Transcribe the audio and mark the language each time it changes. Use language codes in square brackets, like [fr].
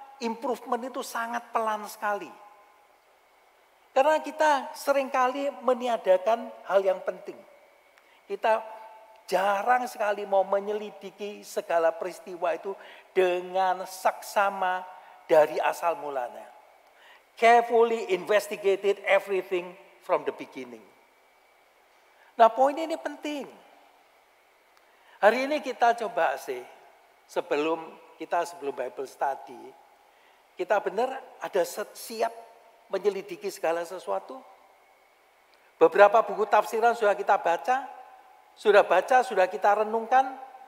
[id] Improvement itu sangat pelan sekali. Karena kita seringkali meniadakan hal yang penting. Kita jarang sekali mau menyelidiki segala peristiwa itu dengan saksama dari asal mulanya. [en] Carefully investigated everything from the beginning. [id] Nah, poin ini penting. Hari ini kita coba sebelum Bible study, kita benar ada siap menyelidiki segala sesuatu. Beberapa buku tafsiran sudah kita baca, sudah kita renungkan.